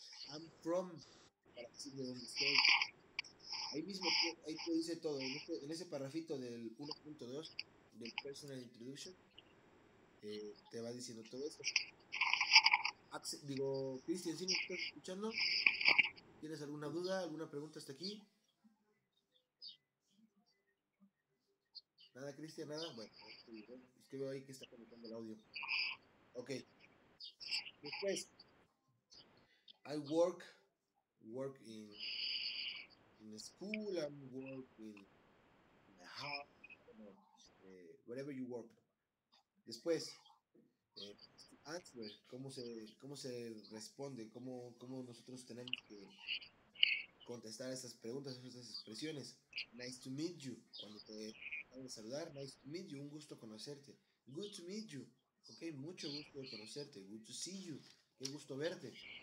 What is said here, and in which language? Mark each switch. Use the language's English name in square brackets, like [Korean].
[English] I'm from, [Spanish] para decir de dónde estoy. Ahí mismo, ahí te dice todo, en ese parrafito del 1.2 del Personal Introduction, te va diciendo todo esto. Digo, Cristian, ¿sí me estás escuchando? ¿Tienes alguna duda, alguna pregunta hasta aquí? Nada, Cristian, nada. Bueno, es que veo ahí que está conectando el audio. [English] Ok, [Spanish] después, [English] I work in school, I work in a house, I don't know, wherever you work. [Spanish] Después, answer, cómo se responde, cómo nosotros tenemos que contestar a estas preguntas, a estas expresiones. [English] Nice to meet you, [Spanish] cuando te acaban de saludar, [English] nice to meet you, [Spanish] un gusto conocerte. [English] Good to meet you, ok, [Spanish] mucho gusto de conocerte. [English] Good to see you, [Spanish] qué gusto verte.